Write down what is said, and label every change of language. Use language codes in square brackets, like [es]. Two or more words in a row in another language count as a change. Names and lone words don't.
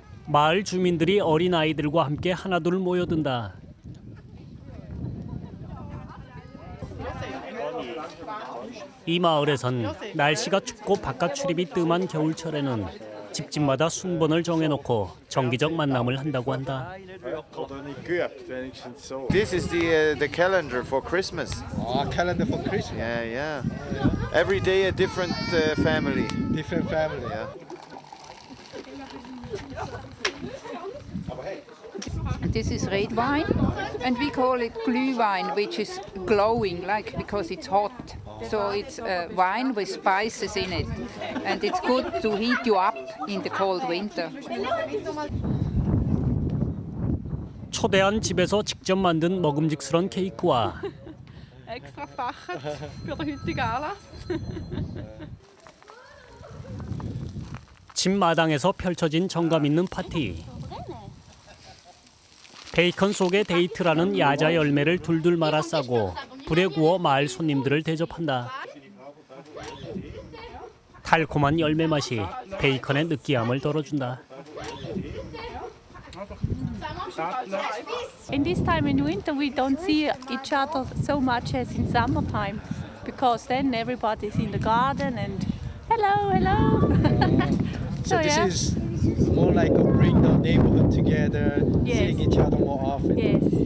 [ko] 마을 주민들이 어린 아이들과 함께 하나둘 모여든다. 이 마을에선 날씨가 춥고 바깥 출입이 뜸한 겨울철에는 집집마다 순번을 정해놓고 정기적 만남을 한다고 한다. [en] This is the calendar for Christmas. Calendar for Christmas. Yeah. Every day a different family. Different family. Yeah. This is red wine, and we call it Glühwein, which is glowing, like because it's hot. So it's wine with spices in it, and it's good to heat you up in the cold winter. [ko] 초대한 집에서 직접 만든 먹음직스런 케이크와 [de] Extra gebacken für den heutigen Anlass. [ko] 집 마당에서 펼쳐진 정감 있는 파티. 베이컨 속에 데이트라는 야자 열매를 둘둘 말아 싸고 불에 구워 마을 손님들을 대접한다. 달콤한 열매 맛이 베이컨의 느끼함을 덜어준다. [en] In this time in winter we don't see each other so much as in summertime because then everybody's in the garden and hello. So this is more like a bring the neighborhood together, seeing each other more often. Yes.